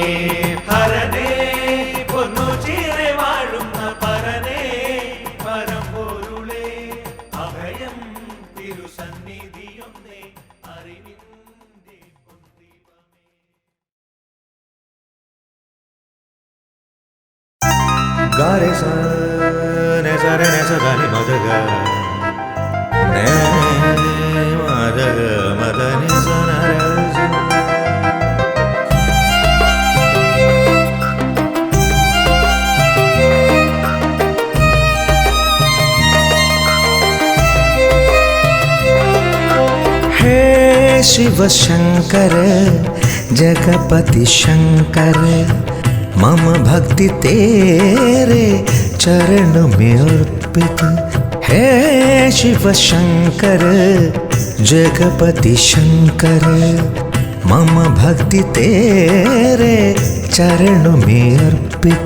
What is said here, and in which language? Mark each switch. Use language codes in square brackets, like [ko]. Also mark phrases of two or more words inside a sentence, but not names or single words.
[ml] ഹരനേ പൊന്നു ചീരെ വാഴുന്ന പരനേ പരമ്പൊരുളേ അഭയം തിരുസന്നിധിയൊന്നേ അറിവിന്റെ പൊൻദീപമേ. ഗാരെ സ നെ സ രെ നെ സ ധ നി മ ധ ഗ നെ മ ധ ഗ മ ധ നി സ ന ര സ. [hi] हे शिव शंकर जगपति शंकर मम भक्ति तेरे चरण में अर्पित. हे शिव शंकर जगपति शंकर मम भक्ति तेरे चरण में अर्पित.